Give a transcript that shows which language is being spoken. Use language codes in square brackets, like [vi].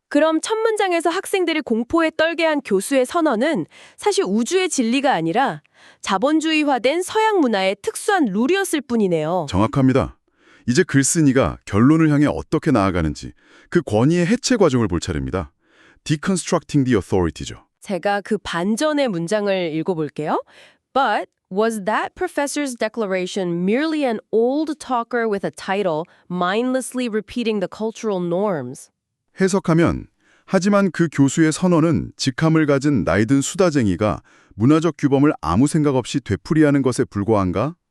[ko] 그럼 첫 문장에서 학생들을 공포에 떨게 한 교수의 선언은 사실 우주의 진리가 아니라 자본주의화된 서양 문화의 특수한 룰이었을 뿐이네요. 정확합니다. 이제 글쓴이가 결론을 향해 어떻게 나아가는지 그 권위의 해체 과정을 볼 차례입니다. [en] Deconstructing the Authority죠. [ko] 제가 그 반전의 문장을 읽어볼게요. [en] But was that professor's declaration merely an old talker with a title, mindlessly repeating the cultural norms? [ko] 해석하면 하지만 그 교수의 선언은 직함을 가진 나이든 수다쟁이가 문화적 규범을 아무 생각 없이 되풀이하는 것에 불과한가?